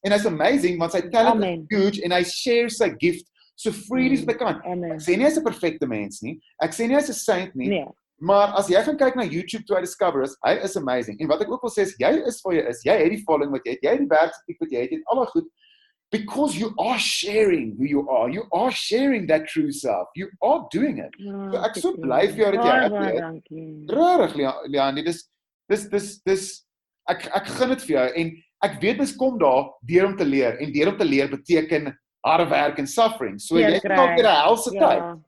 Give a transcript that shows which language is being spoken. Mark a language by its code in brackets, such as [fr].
[af] En hy's amazing want sy talent Amen. is huge en hy share sy gift so freely as hy kan. Amen. Ek sê nie hy's 'n perfekte mens nie. Ek sê nie hy's 'n saint nie. Nee. Maar as jy gaan kyk na YouTube toe hy discover is, hy is amazing. En wat ek ook wil sê is, jy is waar jy is. Jy het die following wat jy het. Jy het die werksetiek wat jy het. Jy het al daai goed. [en] Because you are sharing who you are. You are sharing that true self. You are doing it. [af] So ek so bly vir jou dat jy baie het. dankie. Regtig, Leandie, dis ek gun dit vir jou en ek weet mens kom daar deur om te leer en deur om te leer beteken harde werk en suffering. So jy het dalk weer 'n helse tyd.